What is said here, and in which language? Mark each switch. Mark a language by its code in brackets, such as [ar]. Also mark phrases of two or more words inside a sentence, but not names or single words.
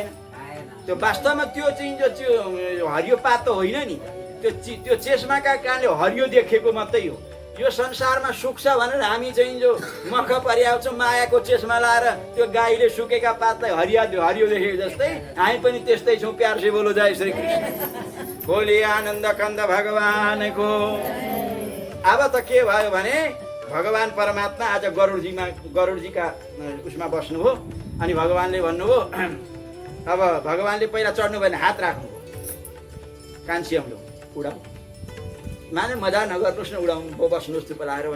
[ne] त्यो वास्तवमा त्यो चाहिँ जो त्यो हरियो पात त होइन नि, त्यो चेस्माका कारणले हरियो देखेको मात्रै हो। यो संसारमा सुख छ भनेर हामी चाहिँ जो मख पर्याउँछौँ मायाको चेस्मा लाएर, त्यो गाईले सुकेका पातलाई हरियो देखेको जस्तै हामी पनि त्यस्तै छौँ। [hi] प्यार से बोलो जय श्री कृष्ण। [ne] बोले आनन्द कन्द भगवानको। अब त के भयो भने भगवान परमात्मा आज गरुडजीका उसमा बस्नुभयो। अनि भगवानले भन्नुभयो, अब भगवानले पहिला चढ्नु भएन, हात राख्नु कान्छी अम्लो उडाउ, माने मजा नगर्नुहोस् न, उडाउनु बस्नुहोस् त्यो लाएर भन्छ।